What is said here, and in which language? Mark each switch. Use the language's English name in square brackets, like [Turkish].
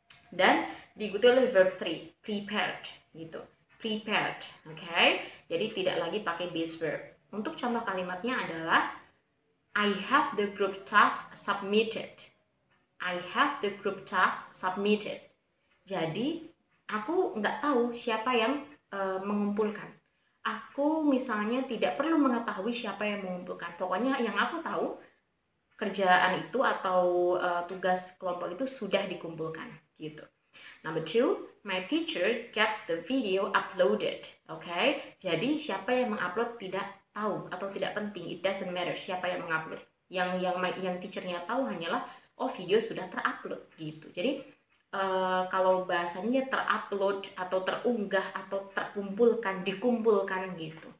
[Indonesian] Dan diikuti oleh verb 3, prepared gitu. Prepared, oke? Jadi tidak lagi pakai base verb. Untuk contoh kalimatnya adalah [English] I have the group task submitted. I have the group task submitted. [Indonesian] Jadi aku nggak tahu siapa yang mengumpulkan. Aku misalnya tidak perlu mengetahui siapa yang mengumpulkan. Pokoknya yang aku tahu kerjaan itu atau tugas kelompok itu sudah dikumpulkan gitu. [English] Number 2, my teacher gets the video uploaded. [Indonesian] Oke, jadi siapa yang mengupload tidak tahu atau tidak penting. [English] It doesn't matter [Indonesian] siapa yang mengupload. Yang teachernya tahu hanyalah video sudah terupload gitu. Jadi kalau bahasanya terupload atau terunggah atau terkumpulkan, dikumpulkan gitu.